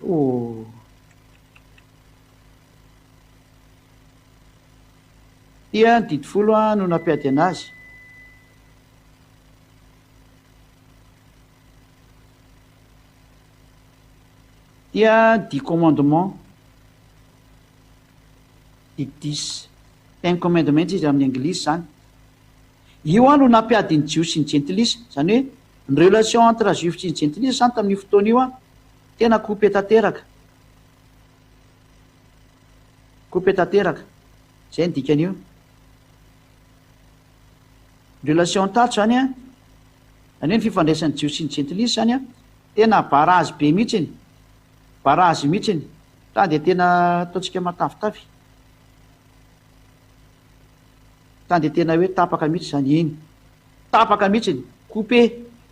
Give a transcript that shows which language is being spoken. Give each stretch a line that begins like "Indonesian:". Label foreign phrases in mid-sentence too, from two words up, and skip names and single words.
Malagasy: ty a ny didy folo a no nampiady anazy dia 10 commandement i 10 10 commandement izy amin'ny anglisy zany io a no nampiady ny jios sy ny jentilisa zany hoe ny
French: relation entre juif
Malagasy: sy ny jentilisa zany tamin'io fotoana io a tena coupé tanteraka zay ny dikan'io relation tato zany a zany hoe ny fifandraisan'ny jios sy ny jentilisa zany a tena barazy be mihitsiny barazy mihitsiny ta dia tena ataontsika matavitavy ta dia tena hoe tapaka mihitsy zany iny tapaka mihitsiny coupé